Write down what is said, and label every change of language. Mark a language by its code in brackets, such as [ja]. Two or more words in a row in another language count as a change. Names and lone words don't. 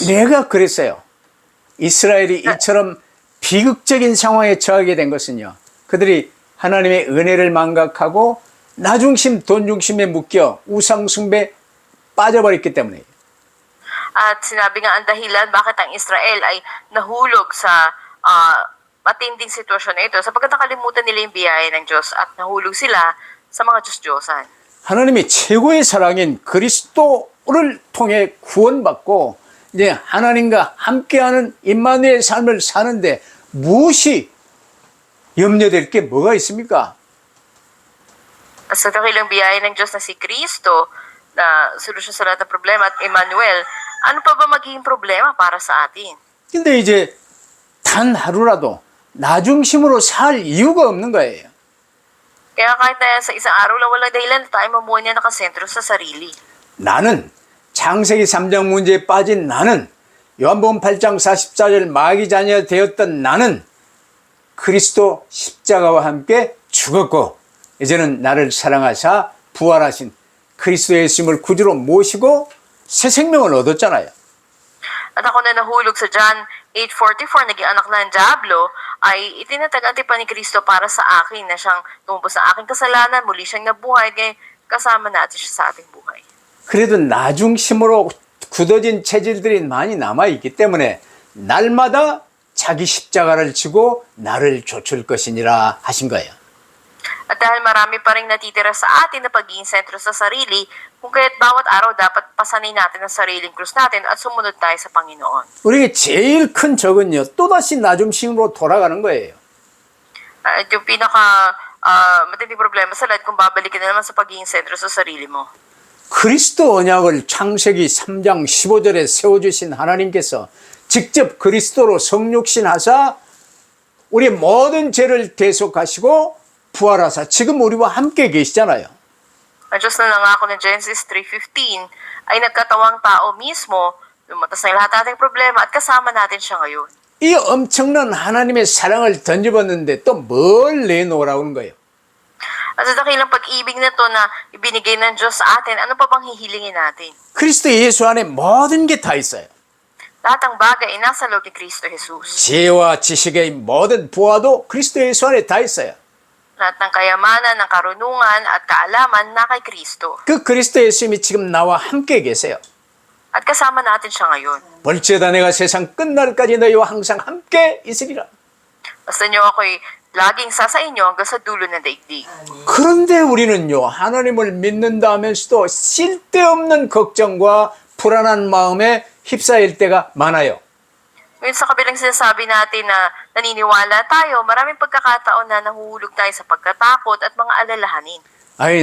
[ko] 내가 그랬어요. 이스라엘이 이처럼 비극적인 상황에 처하게 된 것은요. 그들이 하나님의 은혜를 망각하고 나중심, 돈중심에 묶여 우상숭배에 빠져버렸기 때문에. [tl] At sinabi nga ang dahilan bakit ang Israel ay nahulog sa matinding sitwasyon na ito, sapagkat nakalimutan nila yung biyaya ng Diyos at nahulog sila sa mga Diyos-Diyosan. [ko] 하나님이 최고의 사랑인 그리스도를 통해 구원받고 이제 하나님과 함께하는 임마누엘 삶을 사는데 무엇이 염려될 게 뭐가 있습니까? [tl] Sa dakilang biyaya ng Diyos na si Kristo, na solusyon sa lahat ng problema, at Emmanuel, ano pa ba magiging problema para sa atin? [ko] 근데 이제 단 하루라도 나중심으로 살 이유가 없는 거예요. [tl] Kaya kahit na sa isang araw lang walang dahilan, tayo mamuhay na nakasentro sa sarili. [ko] 나는 창세기 3장 문제에 빠진 나는 요한복음 8장 44절 마귀 자녀 되었던 나는 그리스도 십자가와 함께 죽었고 이제는 나를 사랑하사 부활하신 그리스도 예수님을 구주로 모시고 새 생명을 얻었잖아요. [tl] At ako na nahulog sa John 8:44, naging anak ng Diablo, ay itinatag-antay pa ni Kristo para sa akin na siyang tumubos sa aking kasalanan, muli siyang nabuhay, kaya kasama natin siya sa ating buhay. [ko] 그래도 나중심으로 굳어진 체질들이 많이 남아있기 때문에 날마다 자기 십자가를 지고 나를 좇을 것이니라 하신 거예요. [tl] At dahil marami pa rin natitira sa atin na pagiging sentro sa sarili, kung kaya't bawat araw dapat pasanin natin ang sariling krus natin at sumunod tayo sa Panginoon. [ko] 우리의 제일 큰 적은요, 또다시 나중심으로 돌아가는 거예요. [tl] At yung matinding problema sa lahat kung babalik ka na naman sa pagiging sentro sa sarili mo. [ko] 그리스도 언약을 창세기 3장 15절에 세워주신 하나님께서 직접 그리스도로 성육신하사 우리의 모든 죄를 대속하시고 부활하사 지금 우리와 함께 계시잖아요. [tl] Ang Diyos na nangako ng Genesis 3:15 ay nagkatawang tao mismo, lumatas na lahat ating problema at kasama natin siya ngayon. [ko] 이 엄청난 하나님의 사랑을 던져봤는데 또 뭘 내놓으라고 하는 거예요. [tl] At sa dakilang pag-ibig na to na ibinigay ng Diyos sa atin, ano pa bang hihilingin natin? [ko] 그리스도 예수 안에 모든 게 다 있어요. [tl] Lahat ng bagay ay nasa loob ni Kristo Jesus. [ko] 지혜와 지식의 모든 부하도 그리스도 예수 안에 다 있어요. [tl] Lahat ng kayamanan, ng karunungan at kaalaman na kay Kristo. [ko] 그 그리스도 예수님이 지금 나와 함께 계세요. [tl] At kasama natin siya ngayon. [ko] 볼지어다 내가 세상 끝날까지 너희와 항상 함께 있으리라. [tl] Basta niyo ako'y laging sa inyo hanggang sa dulo ng daigdig. [ko] 그런데 우리는요, 하나님을 믿는다 하면서도 쓸데없는 걱정과 불안한 마음에 휩싸일 때가 많아요. [tl] Ngayon sa kabilang sinasabi natin na naniniwala tayo, maraming pagkakataon na nahuhulog tayo sa pagkatakot at mga alalahanin.